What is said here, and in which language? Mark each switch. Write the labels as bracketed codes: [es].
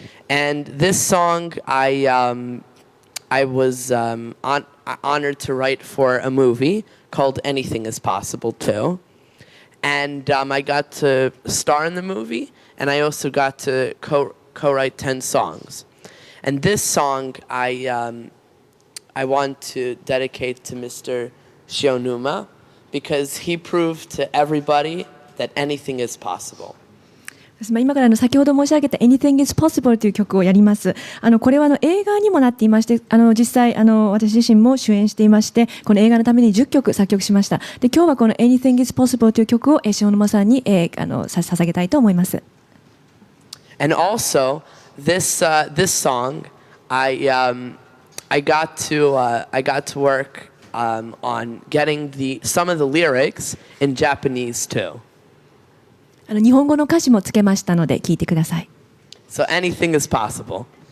[en] And this song I was honored to write for a movie called "Anything Is Possible" too, and I got to star in the movie, and I also got to co-write 10 songs. And this song I want to dedicate to Mr. Shionuma because he proved to everybody that anything is possible. [ja] 今から先ほど申し上げた Anything is Possible という曲をやります。これは映画にもなっていまして、実際私自身も主演していまして、この映画のために10曲作曲しました。で、今日はこの Anything is Possible という曲を塩沼さんに捧げたいと思います。 [en] And also this song I got to work on getting some of the lyrics in Japanese too. [ja] 日本語の歌詞もつけましたので聞いてください。 [en] So anything is possible.